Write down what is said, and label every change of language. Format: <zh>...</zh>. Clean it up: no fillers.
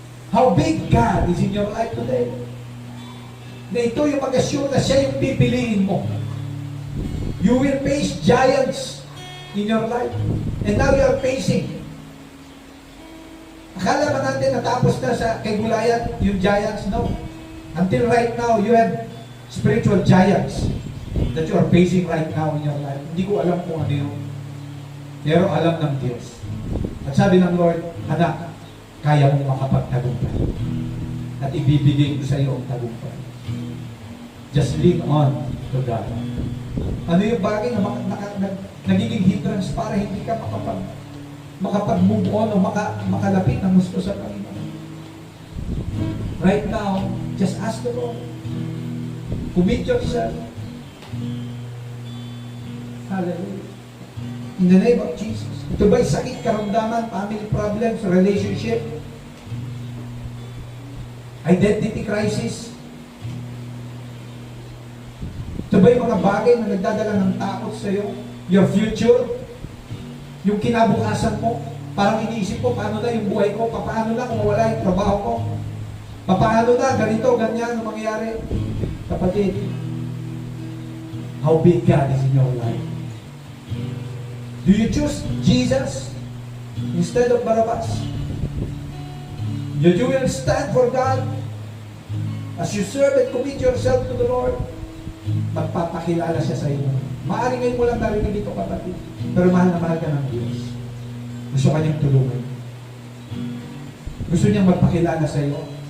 <en>How big God is in your life today.</en> <tl>Na ito yung mag-assure na siya yung pipiliin mo.</tl> <en>You will face giants in your life. And now you are facing.</en> <tl>Akala ba natin natapos na sa kay Goliath yung giants? No.</tl> <en>Until right now, you have spiritual giants that you are facing right now in your life.</en> <tl>Hindi ko alam kung ano yun. Pero alam ng Diyos. At sabi ng Lord, anak, kaya mong makapagtagumpay. At ibibigay ko sa iyo ang tagumpay.</tl> <en>Just lean on to God.</en> <tl>Ano yung bagay na nagiging hindrance para hindi ka makapag-move on o makalapit ng gusto sa Panginoon?</tl> <en>Right now, just ask the Lord. Commit yourself.</en> <tl>Hallelujah.</tl> <en>In the name of Jesus.</en> <tl>Ito ba'y sakit, karamdaman, family problems, relationship, identity crisis? Ito ba'y mga bagay na nagdadala ng takot sa iyo?</tl> <en>Your future?</en> <tl>Yung kinabukasan mo? Parang iniisip ko, paano na yung buhay ko? Paano na kung wala yung trabaho ko? Paano na? Ganito, ganyan ang mangyayari?</tl> <en>Kapatid, how big God is in your life? Do you choose Jesus instead of Barabbas? You will stand for God as you serve and commit yourself to the Lord.</en> <tl>Magpapakilala siya sa iyo. Maaari ngayon mo lang narinig ito, kapatid. Pero mahal na mahal ka ng Diyos. Gusto ka niyang tulungan. Gusto niyang magpakilala sa iyo.</tl>